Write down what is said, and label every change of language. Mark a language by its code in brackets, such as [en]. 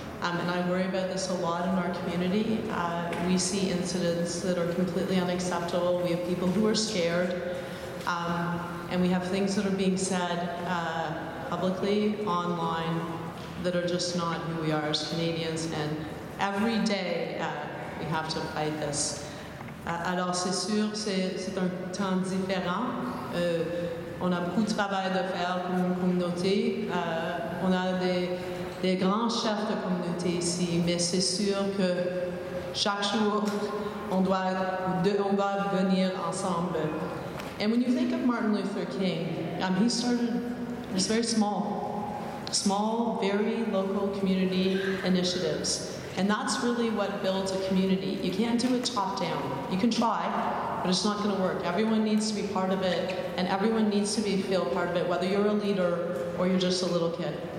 [en] And I worry about this a lot in our community. We see incidents that are completely unacceptable. We have people who are scared. And we have things that are being said publicly, online, that are just not who we are as Canadians. And every day, we have to fight this. [fr] Alors c'est sûr, c'est un temps différent. On a beaucoup de travail de faire comme une communauté. On a des grands chefs de communauté ici, mais c'est sûr que chaque jour, on doit venir ensemble. [en] And when you think of Martin Luther King, he was very small, very local community initiatives. And that's really what builds a community. You can't do it top down. You can try, but it's not going to work. Everyone needs to be part of it, and everyone needs to feel part of it, whether you're a leader or you're just a little kid.